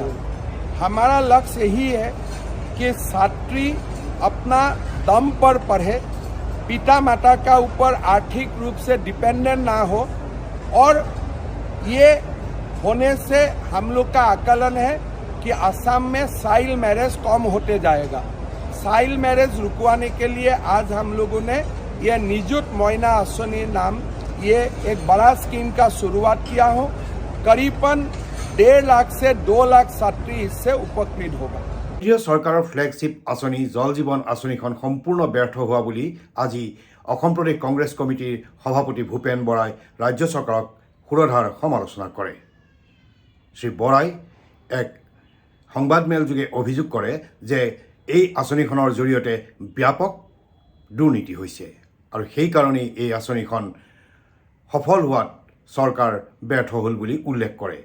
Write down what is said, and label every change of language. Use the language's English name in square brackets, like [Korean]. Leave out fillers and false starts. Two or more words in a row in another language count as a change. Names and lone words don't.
[Hindi] हमारा लक्ष्य यही है कि छात्री अपना दम पर पढ़े, पिता माता का ऊपर आर्थिक रूप से डिपेंडेंट ना हो, और ये होने से हम लोग का आकलन है कि असम में [English] child marriage [Hindi] कम होते जाएगा। [English] child marriage [Hindi] रुकवाने के लिए आज हम लोगों ने ये निजुत मोइना आसनी नाम ये एक बड़ा स्कीम का शुरुआत किया हो। करीबन 1.5 लाख से 2 लाख छात्री इससे उपकृत होगा। [Assamese] কেন্দ্ৰীয় চৰকাৰৰ ফ্লেগশ্বিপ আঁচনি জল জীৱন আঁচনিখন সম্পূৰ্ণ ব্যৰ্থ হোৱা বুলি আজি অসম প্ৰদেশ কংগ্ৰেছ কমিটিৰ সভাপতি ভূপেন বৰাই ৰাজ্য চৰকাৰক সুৰধাৰ সমালোচনা কৰে। শ্ৰী বৰাই এক সংবাদমেলযোগে অভিযোগ কৰে যে এই আঁচনিখনৰ জৰিয়তে ব্যাপক দুৰ্নীতি হৈছে আৰু সেইকাৰণেই এই আঁচনিখন সফল হোৱাত চৰকাৰ ব্যৰ্থ হ'ল বুলি উল্লেখ কৰে।